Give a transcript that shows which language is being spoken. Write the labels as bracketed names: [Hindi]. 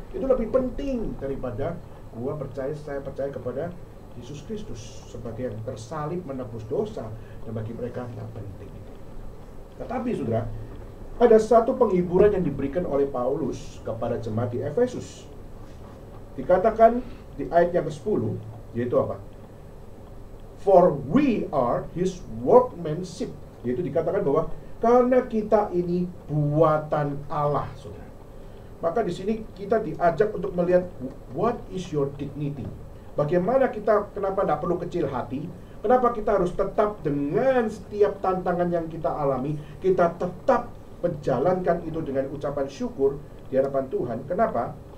[Indonesian] Itu lebih penting daripada saya percaya kepada Yesus Kristus sebagai yang tersalib menebus dosa, dan bagi mereka tidak penting. Tetapi saudara, ada satu penghiburan yang diberikan oleh Paulus kepada jemaat di Efesus. Dikatakan di ayat yang ke-10, yaitu apa? [English] For we are his workmanship. [Indonesian] Yaitu dikatakan bahwa karena kita ini buatan Allah, saudara. Maka di sini kita diajak untuk melihat [English] what is your dignity. [Indonesian] Bagaimana kenapa tidak perlu kecil hati? Kenapa kita harus tetap dengan setiap tantangan yang kita alami, kita tetap menjalankan itu dengan ucapan syukur di hadapan Tuhan? Kenapa?